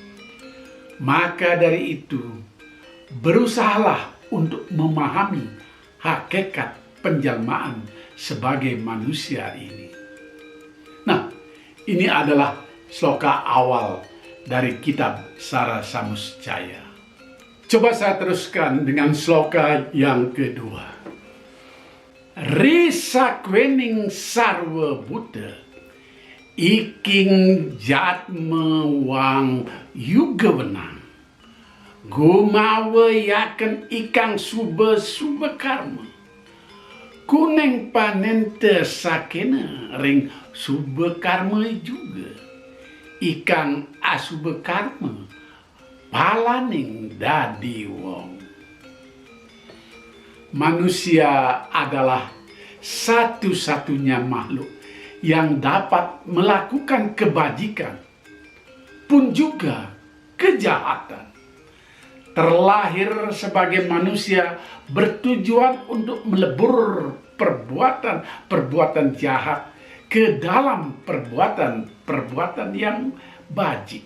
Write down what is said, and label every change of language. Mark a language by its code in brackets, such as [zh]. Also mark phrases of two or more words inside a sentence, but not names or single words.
[id] Maka dari itu, berusahalah untuk memahami hakikat penjelmaan sebagai manusia ini. Nah, ini adalah sloka awal dari kitab Sara Samusjaya. Coba saya teruskan dengan sloka yang kedua. [kaw] Risakwening sarwa Buddha, iking jatme wang yuga wenang, gumawa yaken ikang suba karma, kuneng panente sakena ring suba karma juga, ikang asuba karma palaning dadi wong. [id] Manusia adalah satu-satunya makhluk yang dapat melakukan kebajikan pun juga kejahatan. Terlahir sebagai manusia bertujuan untuk melebur perbuatan-perbuatan jahat ke dalam perbuatan-perbuatan yang bajik.